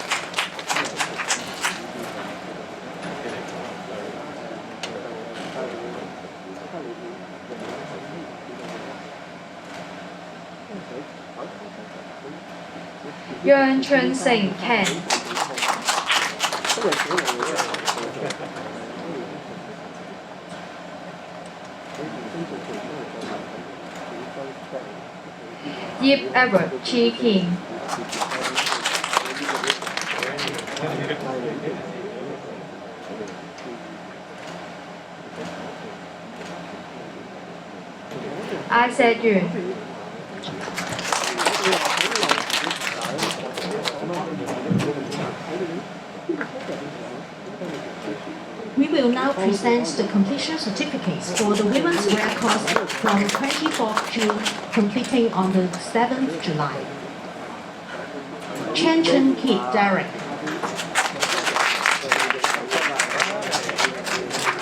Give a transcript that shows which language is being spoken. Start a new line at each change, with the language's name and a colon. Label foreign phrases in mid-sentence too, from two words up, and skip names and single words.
English: Yuan Chun Sing Ken. Yip Edward Chi King. Isaac Yun. We will now present the completion certificates for the Womenswear course from 24th June, completing on the 7th July. Chen Chun Kit Derek.